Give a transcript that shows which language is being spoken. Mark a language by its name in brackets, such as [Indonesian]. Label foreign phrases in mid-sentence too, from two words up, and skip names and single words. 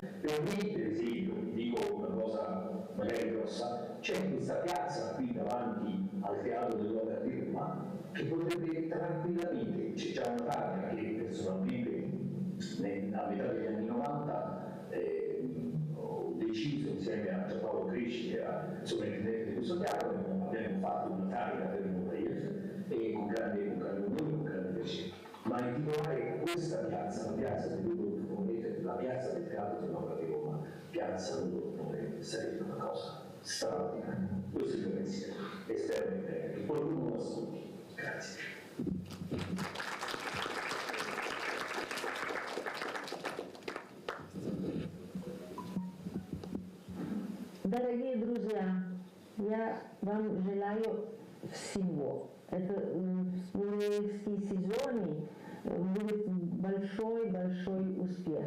[Italian] Per me, per esempio, dico una cosa magari grossa, c'è questa piazza qui davanti al Teatro dell'Opera di Roma che potrebbe tranquillamente, c'è già una taglia che personalmente a metà degli anni 90 ho deciso insieme a Giampaolo Crisci, che era sovrintendente di questo teatro, abbiamo fatto una carica per Nureyev e con grande onore, con grande piacere. Ma intitolare questa piazza, la piazza del Rudolf Nureyev, la piazza del Teatro dell'Opera di Roma, piazza Rudolf Nureyev, sarebbe una cosa straordinaria. Questo è il mio pensiero e spero che qualcuno lo ascolti. Grazie. [Russian] Дорогие друзья, я вам желаю всего. Это Нуреевский сезон будет большой успех.